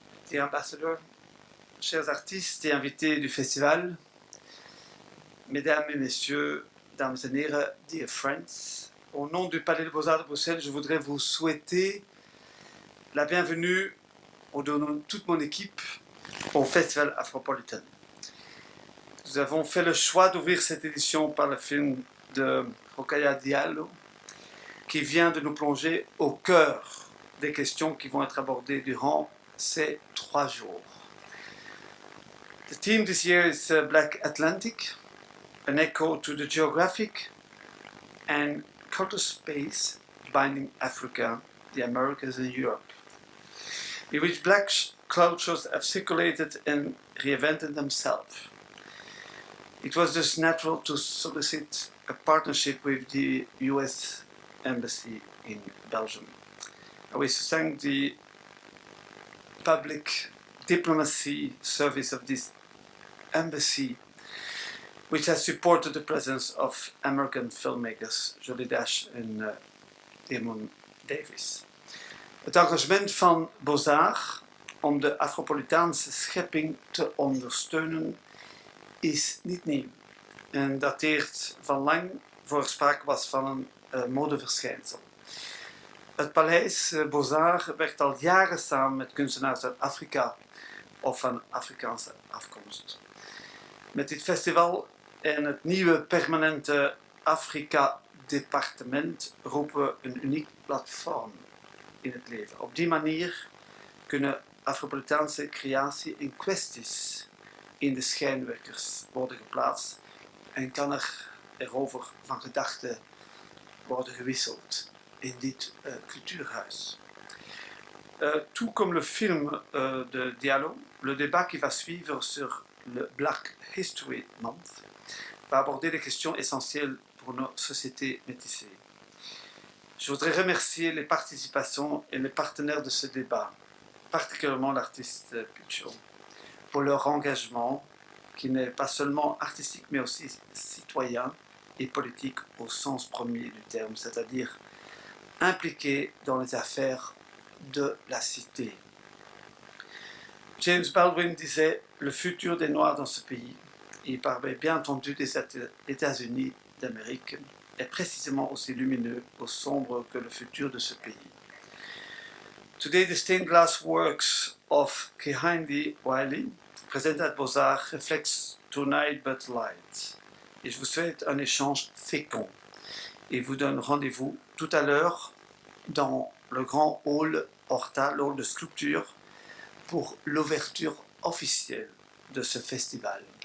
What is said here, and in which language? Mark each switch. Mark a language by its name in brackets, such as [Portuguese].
[French] Et ambassadeur, chers artistes et invités du festival, mesdames et messieurs, [Dutch] dames et heren, [English] dear friends, [French] au nom du Palais des Beaux-Arts de Bruxelles, je voudrais vous souhaiter la bienvenue au nom de toute mon équipe au festival Afropolitan. Nous avons fait le choix d'ouvrir cette édition par le film de Rokhaya Diallo, qui vient de nous plonger au cœur des questions qui vont être abordées durant ces 3 jours. [English] The theme this year is Black Atlantic, an echo to the geographic and cultural space binding Africa, the Americas and Europe, in which black cultures have circulated and reinvented themselves. It was thus natural to solicit a partnership with the US Embassy in Belgium. I wish to thank the public diplomacy service of this embassy, which has supported the presence of American filmmakers Jody Dash and Damon Davis. [Dutch] Het engagement van Bozar om de Afropolitaanse schepping te ondersteunen is niet nieuw en dateert van lang voor er sprake was van een modeverschijnsel. Het paleis Bozar werkt al jaren samen met kunstenaars uit Afrika of van Afrikaanse afkomst. Met dit festival en het nieuwe permanente Afrika-departement roepen we een uniek platform in het leven. Op die manier kunnen Afropolitaanse creatie en kwesties in de schijnwerpers worden geplaatst en kan erover van gedachten worden gewisseld in dit cultuurhuis. [French] Tout comme le film de Diallo, le débat qui va suivre sur le Black History Month va aborder des questions essentielles pour nos sociétés métissées. Je voudrais remercier les participations et les partenaires de ce débat, particulièrement l'artiste Picho, pour leur engagement qui n'est pas seulement artistique mais aussi citoyen et politique au sens premier du terme, c'est-à-dire impliqué dans les affaires de la cité. James Baldwin disait « Le futur des Noirs dans ce pays », il parlait bien entendu des États-Unis d'Amérique, est précisément aussi lumineux ou sombre que le futur de ce pays. [English] Today, the stained glass works of Kehinde Wiley, presented at Bozar, reflects tonight but light. [French] Et je vous souhaite un échange fécond. Et vous donne rendez-vous tout à l'heure dans le grand hall Horta, le hall de sculpture, pour l'ouverture officielle de ce festival.